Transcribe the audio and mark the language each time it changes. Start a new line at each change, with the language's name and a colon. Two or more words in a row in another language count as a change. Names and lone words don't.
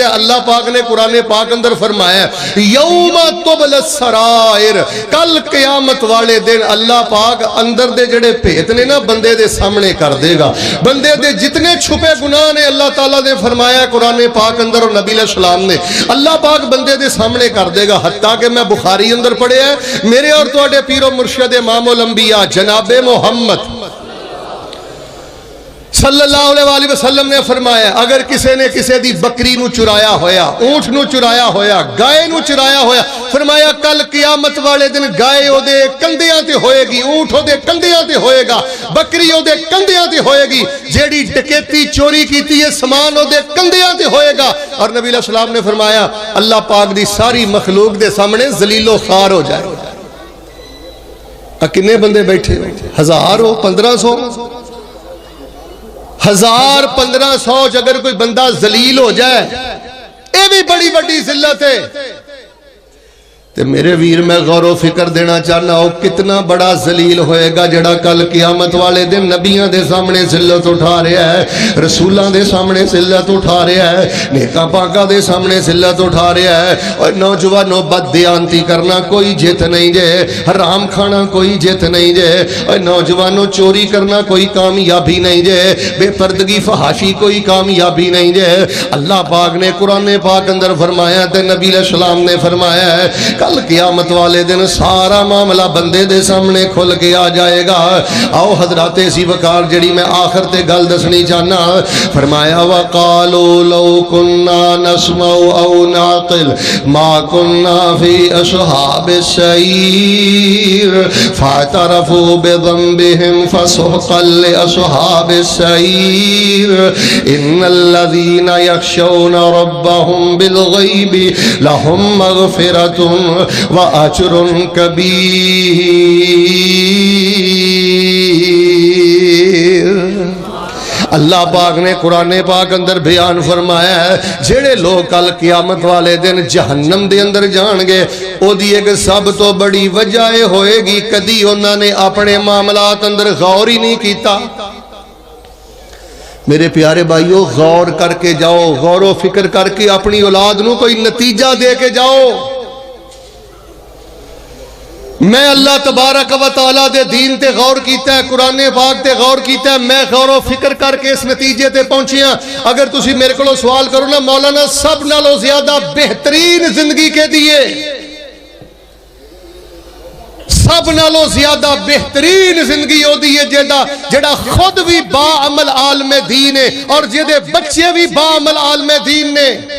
Punjabi: اللہ پاک نے قرآن پاک اندر فرمایا
Arabic: یوم تبل السرائر،
Punjabi: کل قیامت والے دن اللہ پاک اندر دے جڑے بھید نے نا بندے دے سامنے کر دے گا، بندے دے جتنے چھپے گناہ نے اللہ تعالیٰ نے فرمایا قرآن پاک اندر اور نبی علیہ السلام نے اللہ پاک بندے دے سامنے کر دے گا، حتیٰ کہ میں بخاری اندر پڑھے ہیں میرے اور تواڈے پیر و مرشد امام الانبیاء جناب محمد صلی اللہ علیہ وسلم نے فرمایا اگر کسی نے کسی دی بکری نو چرایا ہویا، اونٹ نو چرایا ہویا، گائے نو چرایا ہویا، فرمایا کل قیامت والے دن گائے او دے کندیاں تے ہوئے گی، اونٹ او دے کندیاں تے ہوئے گا، بکری او دے کندیاں تے ہوئے گی، جیڑی ڈکیتی چوری کیتی ہے سامان او دے کندیاں تے ہوئے گا۔ اور نبی علیہ السلام نے فرمایا اللہ پاک دی ساری مخلوق دے سامنے ذلیل و خوار ہو جائے۔ کنے بندے بیٹھے ہو؟
Urdu: 1000 ہو، 1500 1500 اگر کوئی بندہ ذلیل ہو جائے یہ بھی بڑی بڑی ذلت ہے۔
Punjabi: تے میرے ویر میں غور و فکر دینا چاہنا ہو کتنا بڑا ذلیل ہوئے گا جڑا کل قیامت والے دن نبیاں دے سامنے ذلت اٹھا رہا ہے، رسولاں دے سامنے ذلت اٹھا رہا ہے، نیکاں پاکاں دے سامنے ذلت اٹھا رہا ہے۔ اور نوجوانوں بد دیانتی کرنا کوئی جت نہیں جے، حرام کھانا کوئی جت نہیں جے، اور نوجوانوں چوری کرنا کوئی کامیابی نہیں جے، بے پردگی فحاشی کوئی کامیابی نہیں جے۔ اللہ پاک نے قرآن پاک اندر فرمایا تے نبی علیہ السلام نے فرمایا ہے کل قیامت والے دن سارا معاملہ بندے دے سامنے کھل کے آ جائے گا۔ آؤ حضرات اسی وقار جڑی میں آخر تے گل دسنی چاہنا، فرمایا
Arabic: وَقَالُوا لَوْ كُنَّا نَسْمَعُ أَوْ نَعْقِلُ مَا كُنَّا فِي أَصْحَابِ السَّعِيرِ فَاعْتَرَفُوا بِذَنبِهِمْ فَسُحْقًا لِأَصْحَابِ السَّعِيرِ إِنَّ الَّذِينَ يَخْشَوْنَ رَبَّهُمْ بِالْغَيْبِ لَهُمْ مَغْفِرَةٌ وَأَجْرٌ كَبِيرٌ۔
Punjabi: اللہ پاک نے قرآن پاک اندر بیان فرمایا ہے جڑے لوگ کل قیامت والے دن جہنم دے اندر جان گے او دی ایک سب تو بڑی وجہ ہوئے گی کدی انہوں نے اپنے معاملات اندر غور ہی نہیں کیتا۔ میرے پیارے بھائیو غور کر کے جاؤ، غور و فکر کر کے اپنی اولاد نو کوئی نتیجہ دے کے جاؤ۔ میں اللہ تبارک و تعالیٰ دے دین تے غور کیتا ہے، قرآن پاک تے غور کیتا ہے، میں غور و فکر کر کے اس نتیجے تے پہنچیاں۔ اگر تسی میرے کو سوال کرو نا مولانا سب نالوں زیادہ بہترین زندگی کے دیئے، سب نالوں زیادہ بہترین زندگی ہوتی ہے جیڑا خود بھی با عمل عالم دین ہے اور جیدے بچے بھی با عمل عالم دین نے.